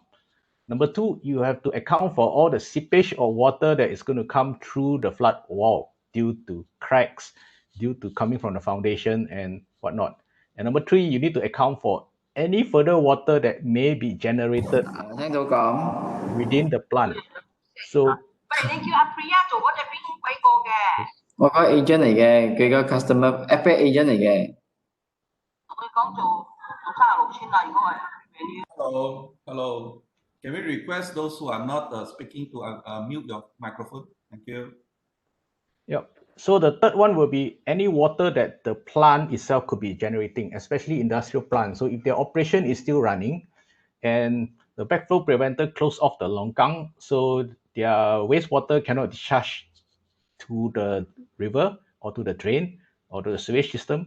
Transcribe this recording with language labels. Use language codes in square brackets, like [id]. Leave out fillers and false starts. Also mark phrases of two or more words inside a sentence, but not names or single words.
[en] Number two, you have to account for all the seepage or water that is going to come through the flood wall due to cracks, due to coming from the foundation and whatnot. And number three, you need to account for any further water that may be generated within the plant. So [yue] 喂，你叫阿 Priya 做嗰隻邊鬼個嘅？我個 agent 嚟嘅，佢個 [en] customer Abatement agent [yue] 嚟嘅。同佢講做36,000啦，如果係。 [en] Hello. Can we request those who are not speaking to mute your microphone? Thank you. Yep. So the third one will be any water that the plant itself could be generating, especially industrial plants. So if their operation is still running and the backflow preventer closed off the longkang, so their wastewater cannot discharge to the river or to the drain or to the sewage system.